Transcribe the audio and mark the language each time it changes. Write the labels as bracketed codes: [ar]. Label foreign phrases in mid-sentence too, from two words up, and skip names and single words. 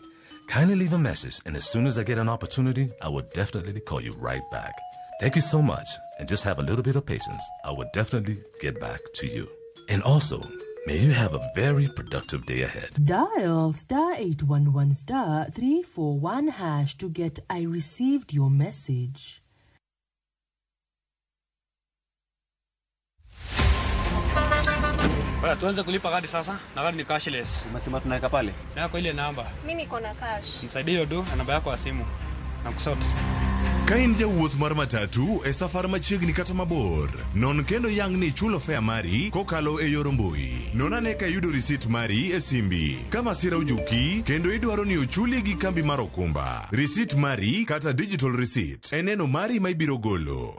[en] Kindly leave a message, and as soon as I get an opportunity, I will definitely call you right back. Thank you so much, and just have a little bit of patience. I will definitely get back to you. And also, may you have a very productive day ahead. Dial *811 *341# to get I received your message. [sw] Baya, tuanze kulipa kadi sasa. Na kadi ni cashless. Umesema tunaweka pale? Na kwa ile namba. Mimi niko na cash. Nisaidie hiyo do na namba yako ya simu. Na kusort. [luo] Kain jawuoth mar matatu e safar machiegni kata mabor. Non kendo yang ni chulo fare mari kokalo e yor mbui. Non ane ka yudo risit mari e simbi. Kama sira ujuki kendo idwaro ni ochuli gi kambi mar okumba. Risit mari kata [en] digital receipt [luo] eneno mari ma ibiro golo.